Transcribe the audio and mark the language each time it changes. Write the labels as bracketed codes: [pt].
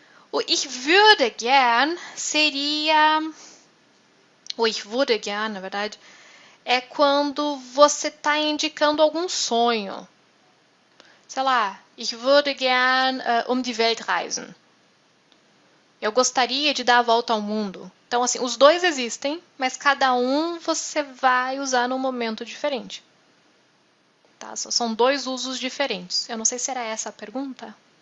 [pt] O [de] ich würde gern [pt] seria... O ich würde gern, na verdade, é quando você está indicando algum sonho. Sei lá, [de] ich würde gern um die Welt reisen. [pt] Eu gostaria de dar a volta ao mundo. Então, assim, os dois existem, mas cada um você vai usar num momento diferente. Tá? São dois usos diferentes. Eu não sei se era essa a pergunta.